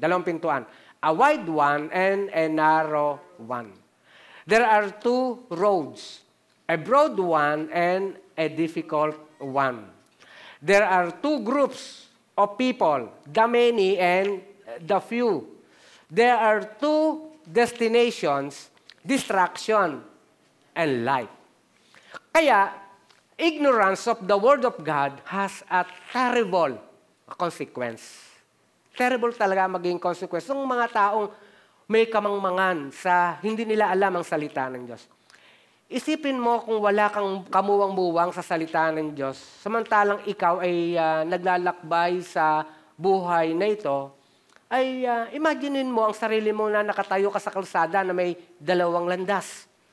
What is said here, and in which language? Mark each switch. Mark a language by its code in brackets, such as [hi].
[tl] Dalawang pintuan. [en] A wide one and a narrow one. There are two roads. A broad one and a difficult one. There are two groups of people, the many and the few. There are two destinations, destruction and life. Kaya, ignorance of the Word of God has a terrible consequence. [tl] Terrible talaga maging consequence ng mga taong may kamangmangan sa hindi nila alam ang salita ng Diyos. Isipin mo kung wala kang kamuwang-buwang sa salita ng Diyos, samantalang ikaw ay naglalakbay sa buhay na ito, ay imaginein mo ang sarili mo na nakatayo ka sa kalsada na may dalawang landas.